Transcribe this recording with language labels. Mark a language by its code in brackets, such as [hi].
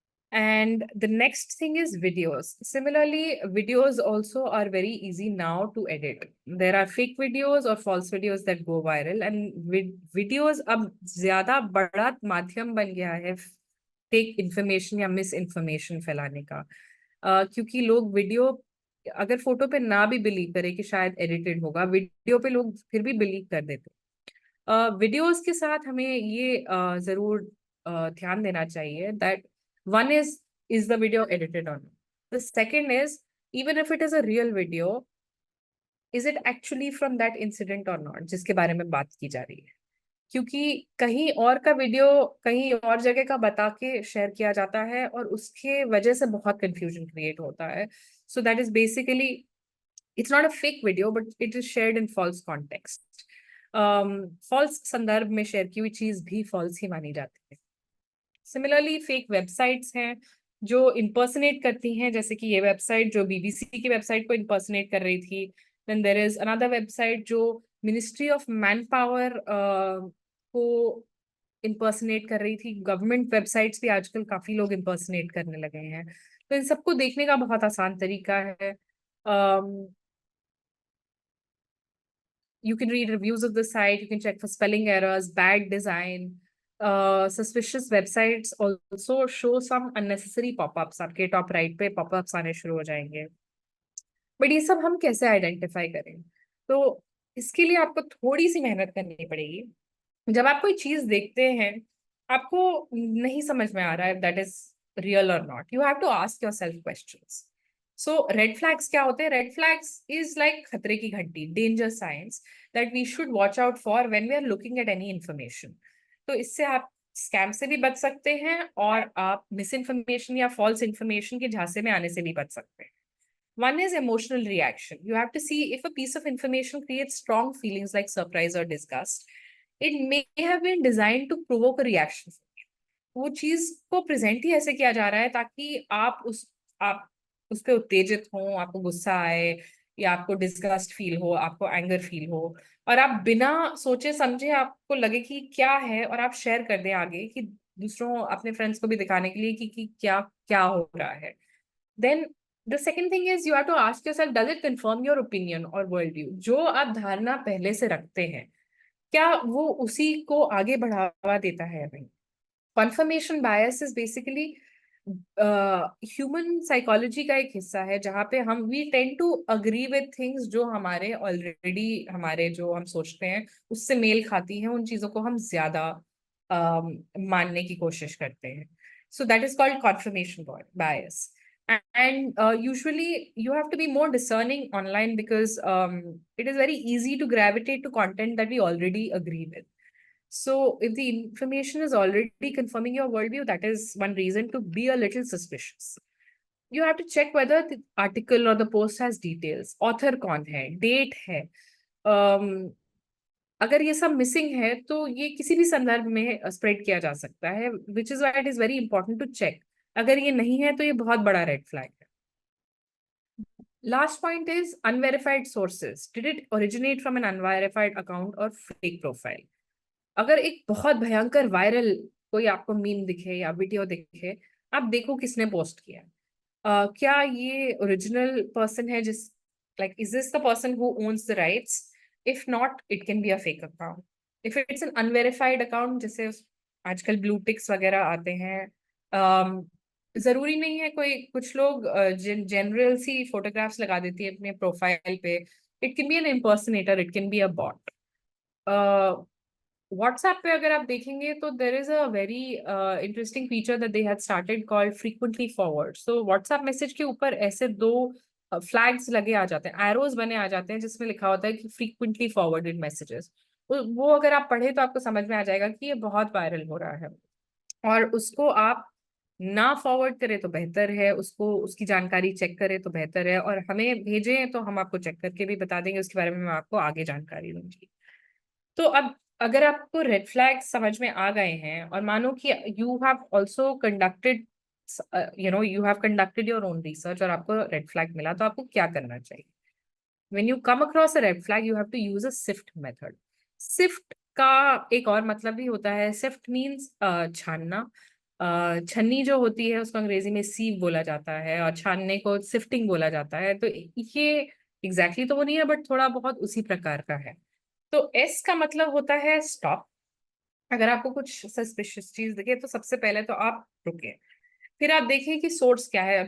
[en] And the next thing is videos. Similarly, videos also are very easy now to edit. There are fake videos or false videos that go viral, and videos [hi] अब ज़्यादा बड़ा माध्यम बन गया है fake information या misinformation फैलाने का. क्योंकि लोग वीडियो अगर फोटो पे ना भी बिलीव करे कि शायद एडिटेड होगा, वीडियो पे लोग फिर भी बिलीव कर देते. वीडियोस के साथ हमें ये जरूर ध्यान देना चाहिए [en] that one is the video edited or not. The second is, even if it is a real video, is it actually from that incident or not, [hi] जिसके बारे में बात की जा रही है. क्योंकि कहीं और का वीडियो कहीं और जगह का बता के शेयर किया जाता है, और उसके वजह से बहुत कंफ्यूजन क्रिएट होता है. [en] So that is basically, it's not a fake video, but it is shared in false context. [hi] False संदर्भ में शेयर की हुई चीज भी false ही मानी जाती है. सिमिलरली फेक वेबसाइट्स हैं जो इम्पर्सनेट करती हैं, जैसे कि ये वेबसाइट जो बीबीसी की वेबसाइट को इम्पर्सनेट कर रही थी. [en] then there is another [hi] website जो मिनिस्ट्री ऑफ मैन पावर को इम्पर्सनेट कर रही थी. गवर्नमेंट वेबसाइट्स भी आजकल काफी लोग इम्पर्सनेट करने लगे हैं. तो इन सबको देखने का बहुत आसान तरीका है. [en] You can read reviews of the site, you can check for spelling errors, bad design. Suspicious websites also show some unnecessary pop-ups. [hi] आपके टॉप राइट पे pop-ups आने शुरू हो जाएंगे. बट ये सब हम कैसे आइडेंटिफाई करें? तो इसके लिए आपको थोड़ी सी मेहनत करनी पड़ेगी. जब आप कोई चीज देखते हैं, आपको नहीं समझ में आ रहा है [en] that is real [hi] और not, [en] You have to ask yourself questions. So red flags [hi] क्या होते हैं? [en] red flags is like [hi] खतरे की घंटी, [en] Danger signs that we should watch out for when we are looking at any information. [hi] तो इससे आप स्कैम से भी बच सकते हैं, और आप मिस इन्फॉर्मेशन या फॉल्स इन्फॉर्मेशन के झांसे में आने से भी बच सकते हैं. [en] One is emotional reaction. You have to see if a piece of information creates strong feelings like surprise or disgust. It may have been designed to provoke a reaction. [hi] वो चीज को प्रेजेंट ही ऐसे किया जा रहा है ताकि आप उस पे उत्तेजित हो, आपको गुस्सा आए, या आपको डिस्गस्ट फील हो, आपको एंगर फील हो, और आप बिना सोचे समझे आपको लगे कि क्या है, और आप शेयर कर दें आगे कि दूसरों अपने फ्रेंड्स को भी दिखाने के लिए कि क्या क्या हो रहा है. [en] Then the second thing is you have to ask yourself, does it confirm your opinion or worldview? [hi] जो आप धारणा पहले से रखते हैं, क्या वो उसी को आगे बढ़ावा देता है या नहीं? [en] Confirmation bias is basically [hi] human psychology का एक हिस्सा है, जहाँ पे हम [en] we tend to agree with things [hi] जो हमारे ऑलरेडी हमारे जो हम सोचते हैं उससे मेल खाती हैं. उन चीजों को हम ज्यादा मानने की कोशिश करते हैं. [en] So that is called confirmation bias. And usually you have to be more discerning online because it is very easy to gravitate to content that we already agree with. So if the information is already confirming your worldview, that is one reason to be a little suspicious. You have to check whether the article or the post has details. [hi] Author कौन है, date है. अगर ये सब missing है तो ये किसी भी संदर्भ में स्प्रेड किया जा सकता है, [en] which is why it is very important to check. [hi] अगर ये नहीं है तो ये बहुत बड़ा रेड फ्लैग है. [en] Last point is unverified sources. Did it originate from an unverified account or fake profile? [hi] अगर एक बहुत भयंकर वायरल कोई आपको मीम दिखे या वीडियो दिखे, आप देखो किसने पोस्ट किया. क्या ये ओरिजिनल पर्सन है, जिस [en] like is this the person who owns the rights? If not, it can be a fake account. If it's an unverified account, [hi] जैसे आजकल ब्लू टिक्स वगैरह आते हैं, जरूरी नहीं है कोई, कुछ लोग जनरल सी फोटोग्राफ्स लगा देती है अपने प्रोफाइल पे. [en] It can be an impersonator, it can be a bot. [hi] WhatsApp पे अगर आप देखेंगे तो [en] There is a very interesting feature that they had started called frequently forward. [hi] So WhatsApp message के ऊपर ऐसे दो फ्लैग्स लगे आ जाते हैं, एरोज बने आ जाते हैं, जिसमें लिखा होता है कि फ्रीक्वेंटली फॉरवर्डेड मैसेजेस। वो अगर आप पढ़े तो आपको समझ में आ जाएगा कि ये बहुत वायरल हो रहा है, और उसको आप ना फॉरवर्ड करें तो बेहतर है, उसको उसकी जानकारी चेक करें तो बेहतर है, और हमें भेजें तो हम आपको चेक करके भी बता देंगे, उसके बारे में मैं आपको आगे जानकारी दूंगी। तो अब अगर आपको रेड फ्लैग समझ में आ गए हैं, और मानो कि [en] you have also conducted you have conducted your own research [hi] और आपको रेड फ्लैग मिला, तो आपको क्या करना चाहिए? [en] When you come across a red flag, you have to use a sift method. [hi] Shift का एक और मतलब भी होता है। सिफ्ट मीन्स छानना। छन्नी जो होती है उसको अंग्रेजी में सीव बोला जाता है, और छानने को सिफ्टिंग बोला जाता है। तो ये एग्जैक्टली तो वो नहीं है, बट थोड़ा बहुत उसी प्रकार का है। तो एस का मतलब होता है स्टॉप। अगर आपको कुछ सस्पिशियस चीज दिखे तो सबसे पहले तो आप रुके, फिर आप देखिए कि सोर्स क्या है।